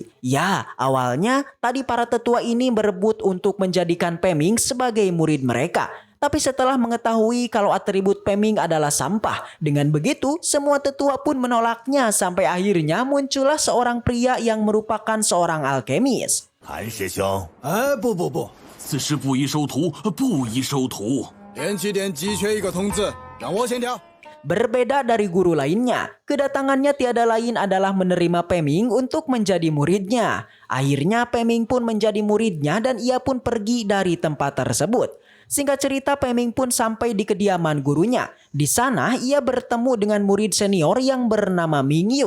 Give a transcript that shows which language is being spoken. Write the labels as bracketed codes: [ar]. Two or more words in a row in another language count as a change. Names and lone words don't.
[id] Ya, awalnya tadi para tetua ini berebut untuk menjadikan Peming sebagai murid mereka. Tapi setelah mengetahui kalau atribut Peming adalah sampah, dengan begitu semua tetua pun menolaknya sampai akhirnya muncullah seorang pria yang merupakan seorang alkemis. [zh] 韩师兄，不，此事不宜收徒，不宜收徒。连起点急缺一个童子，让我先挑。 [id] Berbeda dari guru lainnya, kedatangannya tiada lain adalah menerima Peming untuk menjadi muridnya. Akhirnya Peming pun menjadi muridnya dan ia pun pergi dari tempat tersebut. Singkat cerita, Peming pun sampai di kediaman gurunya. Di sana ia bertemu dengan murid senior yang bernama Mingyu.